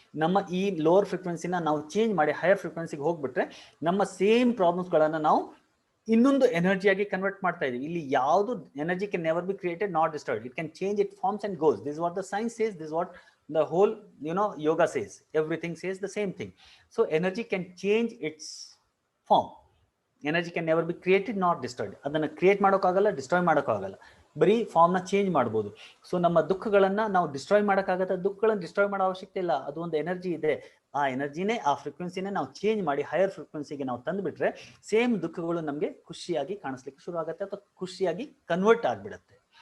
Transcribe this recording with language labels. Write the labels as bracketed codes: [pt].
[kn] ನಮ್ಮ ಈ ಲೋವರ್ ಫ್ರೀಕ್ವೆನ್ಸಿನ ನಾವು ಚೇಂಜ್ ಮಾಡಿ ಹೈಯರ್ ಫ್ರೀಕ್ವೆನ್ಸಿಗೆ ಹೋಗ್ಬಿಟ್ರೆ ನಮ್ಮ ಸೇಮ್ ಪ್ರಾಬ್ಲಮ್ಸ್ಗಳನ್ನ ನಾವು ಇನ್ನೊಂದು ಎನರ್ಜಿಯಾಗಿ ಕನ್ವರ್ಟ್ ಮಾಡ್ತಾ ಇದೀವಿ. ಇಲ್ಲಿ ಯಾವುದು [en] Energy can never be created, not destroyed. It can change it forms and goes. This what the science says, this what the whole yoga says. Everything says the same thing. So energy can change its form. Energy can never be created nor destroyed. [kn] ಅದನ್ನ create ಮಾಡೋಕ್ಕಾಗಲ್ಲ, destroy ಮಾಡೋಕ್ಕಾಗಲ್ಲ, ಬರೀ ಫಾರ್ಮ್ನ change ಮಾಡ್ಬೋದು. So ನಮ್ಮ ದುಃಖಗಳನ್ನ ನಾವು destroy ಮಾಡೋಕ್ಕಾಗತ್ತೆ, ದುಃಖಗಳನ್ನ destroy ಮಾಡೋ ಅವಶ್ಯಕತೆ ಇಲ್ಲ. ಅದು ಒಂದು ಎನರ್ಜಿ ಇದೆ. ಆ ಎನರ್ಜಿನೇ, ಆ ಫ್ರೀಕ್ವೆನ್ಸಿನೇ ನಾವು ಚೇಂಜ್ ಮಾಡಿ ಹೈಯರ್ ಫ್ರೀಕ್ವೆನ್ಸಿಗೆ ನಾವು ತಂದುಬಿಟ್ರೆ ಸೇಮ್ ದುಃಖಗಳು ನಮಗೆ ಖುಷಿಯಾಗಿ ಕಾಣಿಸ್ಲಿಕ್ಕೆ ಶುರು ಆಗುತ್ತೆ ಅಥವಾ ಖುಷಿಯಾಗಿ ಕನ್ವರ್ಟ್ ಆಗಿಬಿಡುತ್ತೆ.